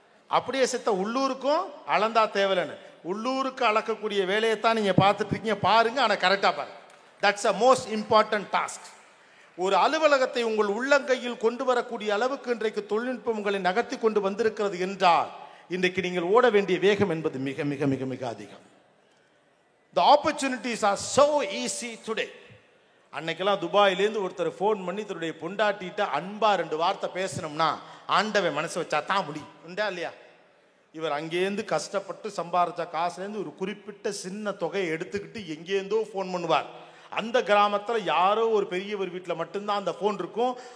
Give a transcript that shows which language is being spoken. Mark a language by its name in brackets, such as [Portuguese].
[Tamil] அப்படியே செத்த உள்ளூருக்கும் அளந்தா தேவலைன்னு. உள்ளூருக்கு அளக்கக்கூடிய வேலையைத்தான் நீங்கள் பார்த்துட்டு இருக்கீங்க. பாருங்க, ஆனால் கரெக்டாக பாருங்க. [English] That's a most important task. [Tamil] ஒரு அலுவலகத்தை உங்கள் உள்ளங்கையில் கொண்டு வரக்கூடிய அளவுக்கு இன்றைக்கு தொழில்நுட்பம் உங்களை நகர்த்தி கொண்டு வந்திருக்கிறது என்றால் இன்றைக்கு நீங்கள் ஓட வேண்டிய வேகம் என்பது மிக மிக மிக மிக அதிகம். [English] The opportunities are so easy today. [Tamil] அன்னைக்கெல்லாம் துபாயிலேருந்து ஒருத்தர் ஃபோன் பண்ணி தன்னுடைய பொண்டாட்டிட்ட அன்பா 2 வார்த்தை பேசணும்னா ஆண்டவன் மனசு வச்சா தான் முடியும். உண்டா இல்லையா? இவர் அங்கேருந்து கஷ்டப்பட்டு சம்பாதிச்ச காசுலேருந்து ஒரு குறிப்பிட்ட சின்ன தொகையை எடுத்துக்கிட்டு எங்கேருந்தோ ஃபோன் பண்ணுவார். அந்த கிராமத்தில் யாரோ ஒரு பெரியவர் வீட்டில் மட்டும்தான் அந்த ஃபோன் இருக்கும்.